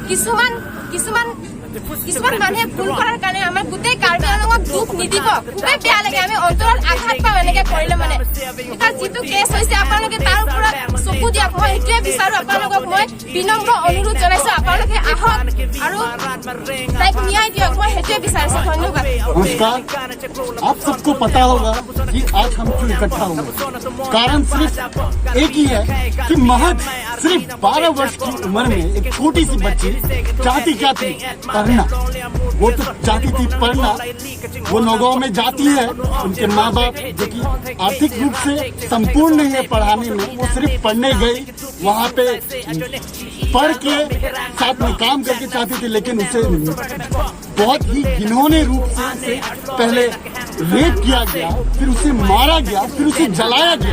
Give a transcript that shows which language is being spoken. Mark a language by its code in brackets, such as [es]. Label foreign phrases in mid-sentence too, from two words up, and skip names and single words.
[as] কিছুমান মানুহে ভুল কৰাৰ কাৰণে আমাৰ গোটেই কাৰ্বি আংলঙক দুখ নিদিব। খুবেই বেয়া লাগে, আমি অন্তৰত আঘাত পাওঁ এনেকে কৰিলে। মানে এতিয়া যিটো কেছ হৈছে আপোনালোকে তাৰ ওপৰত চকু দিয়ক। মই সেইটোৱে বিচাৰো, আপোনালোকক মই বিনম্ৰ অনুৰোধ জনাইছো, আপোনালোকে আহক আৰু তাইক ন্যায় দিয়ক। মই সেইটোৱে বিচাৰিছো। ধন্যবাদ। [hi] नमस्कार, आप सबको पता होगा कि आज हम क्यों इकट्ठा हुए। कारण सिर्फ एक ही है कि महज सिर्फ 12 वर्ष की उम्र में एक छोटी सी बच्ची चाहती क्या थी? पढ़ना। वो तो चाहती थी पढ़ना। वो नौगांव में जाती है, उनके माँ बाप जो कि आर्थिक रूप से संपूर्ण नहीं है पढ़ाने में, वो सिर्फ पढ़ने गई, वहाँ पे पढ़ के साथ में काम करके चाहती थी, लेकिन उसे बहुत ही घिनौने रूप से पहले रेप किया गया, फिर उसे मारा गया, फिर उसे जलाया गया।